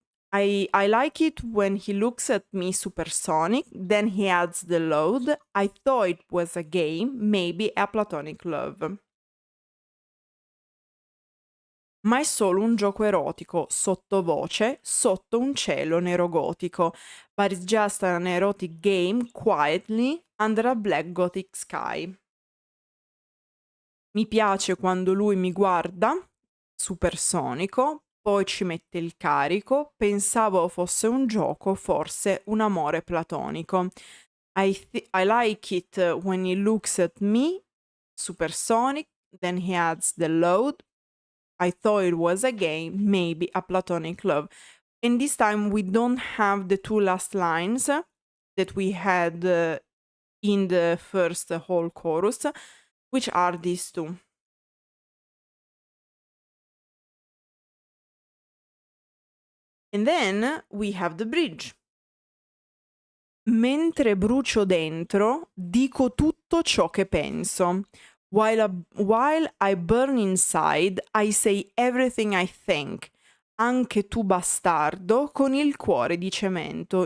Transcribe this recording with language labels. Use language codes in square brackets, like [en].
[en] I like it when he looks at me supersonic, then he adds the load. I thought it was a game, maybe a platonic love. [it] Ma è solo un gioco erotico, sottovoce, sotto un cielo nero gotico. [en] But it's just an erotic game, quietly, under a black gothic sky. [it] Mi piace quando lui mi guarda, supersonico, poi ci mette il carico, pensavo fosse un gioco, forse un amore platonico. [en] I like it when he looks at me, supersonic, then he adds the load. I thought it was a game, maybe a platonic love. And this time we don't have the two last lines that we had in the first whole chorus, which are these two. And then we have the bridge. [it] Mentre brucio dentro, dico tutto ciò che penso. [en] While I burn inside, I say everything I think. [it] Anche tu bastardo con il cuore di cemento.